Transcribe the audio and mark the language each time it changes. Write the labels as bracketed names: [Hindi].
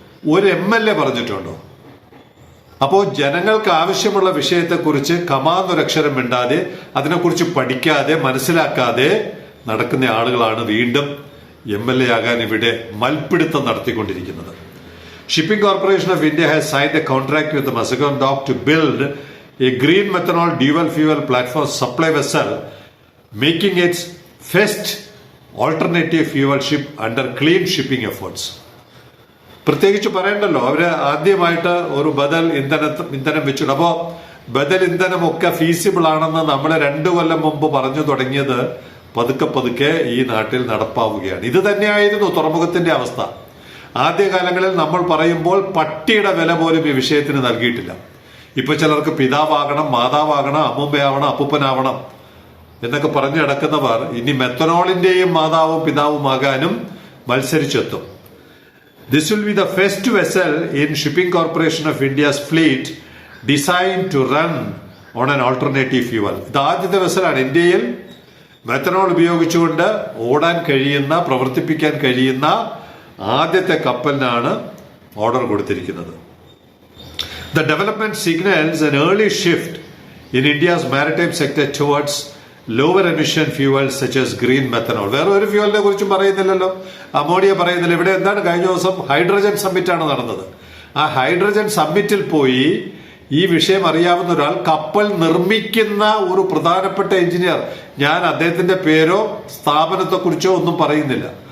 [Malayalam] ഒരു MLA പറഞ്ഞിട്ടുണ്ടോ? അപ്പോ ജനങ്ങൾക്ക് ആവശ്യമുള്ള വിഷയത്തെക്കുറിച്ച് കമാന്നൊരക്ഷരം മിണ്ടാതെ, അതിനെക്കുറിച്ച് പഠിക്കാതെ മനസ്സിലാക്കാതെ നടക്കുന്ന ആളുകളാണ് വീണ്ടും MLA ആകാൻ ഇവിടെ മൽപ്പിടുത്തം നടത്തിക്കൊണ്ടിരിക്കുന്നത്. [English] Shipping Corporation of India has signed a contract with the Mazagon Dock to build a green methanol dual fuel platform supply vessel, making its first alternative fuel ship under clean shipping efforts. [Malayalam] പ്രത്യേകിച്ച് പറയണ്ടല്ലോ, അവര് ആദ്യമായിട്ട് ഒരു ബദൽ ഇന്ധനം വെച്ചിട്ടുണ്ട്. അപ്പോ ബദൽ ഇന്ധനമൊക്കെ ഫീസിബിൾ ആണെന്ന് നമ്മൾ 2 കൊല്ലം മുമ്പ് പറഞ്ഞു തുടങ്ങിയത് പതുക്കെ പതുക്കെ ഈ നാട്ടിൽ നടപ്പാവുകയാണ്. ഇത് തന്നെയായിരുന്നു തുറമുഖത്തിന്റെ അവസ്ഥ. ആദ്യകാലങ്ങളിൽ നമ്മൾ പറയുമ്പോൾ പട്ടിയുടെ വില പോലും ഈ വിഷയത്തിന് നൽകിയിട്ടില്ല. ഇപ്പൊ ചിലർക്ക് പിതാവാകണം, മാതാവാകണം, അമ്മുമ്മയാവണം, അപ്പൂപ്പനാവണം എന്നൊക്കെ പറഞ്ഞു കിടക്കുന്നവർ ഇനി മെത്തനോളിന്റെയും മാതാവും പിതാവുമാകാനും മത്സരിച്ചെത്തും. [English] This will be the first vessel in Shipping Corporation of India's fleet designed to run on an alternative fuel. [Malayalam] ഇത് ആദ്യത്തെ വെസലാണ് ഇന്ത്യയിൽ മെത്തനോൾ ഉപയോഗിച്ചുകൊണ്ട് ഓടാൻ കഴിയുന്ന, പ്രവർത്തിപ്പിക്കാൻ കഴിയുന്ന ആദ്യത്തെ കപ്പലിനാണ് ഓർഡർ കൊടുത്തിരിക്കുന്നത്. [English] The development signals an early shift in India's maritime sector towards lower emission fuels such as green methanol. [Malayalam] വേറെ ഒരു ഫ്യൂവലിനെ കുറിച്ചും പറയുന്നില്ലല്ലോ, അമോണിയ പറയുന്നില്ല. ഇവിടെ എന്താണ്, കഴിഞ്ഞ ദിവസം ഹൈഡ്രജൻ സമ്മിറ്റാണ് നടന്നത്. ആ ഹൈഡ്രജൻ സമ്മിറ്റിൽ പോയി ഈ വിഷയം അറിയാവുന്ന ഒരാൾ, കപ്പൽ നിർമ്മിക്കുന്ന ഒരു പ്രധാനപ്പെട്ട എഞ്ചിനീയർ, ഞാൻ അദ്ദേഹത്തിന്റെ പേരോ സ്ഥാപനത്തെക്കുറിച്ചോ ഒന്നും പറയുന്നില്ല,